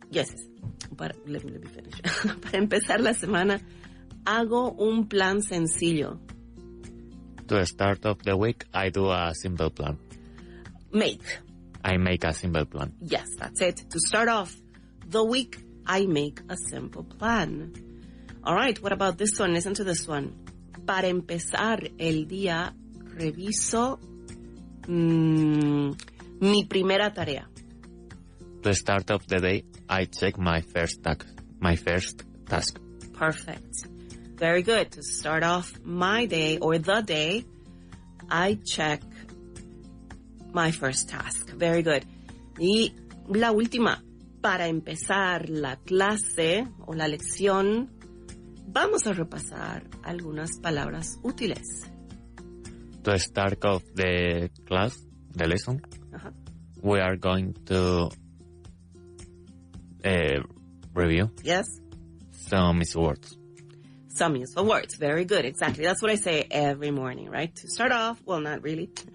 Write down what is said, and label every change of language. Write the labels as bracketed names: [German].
[English] Yes. But let me finish. [Spanish] Para empezar la semana, hago un plan sencillo. [English] To start off the week, I do a simple plan. I make a simple plan. Yes, that's it. To start off the week, I make a simple plan. All right, what about this one? Listen to this one. [Spanish] Para empezar el día, reviso mi primera tarea. [English] To start off the day, I check my first task. Perfect. Very good. To start off my day or the day, I check my first task. Very good. [Spanish] Y la última, para empezar la clase o la lección, vamos a repasar algunas palabras útiles. [English] To start off the class, the lesson, we are going to review. Yes. Some useful words. Some useful words. Very good. Exactly. That's what I say every morning, right? To start off, well, not really.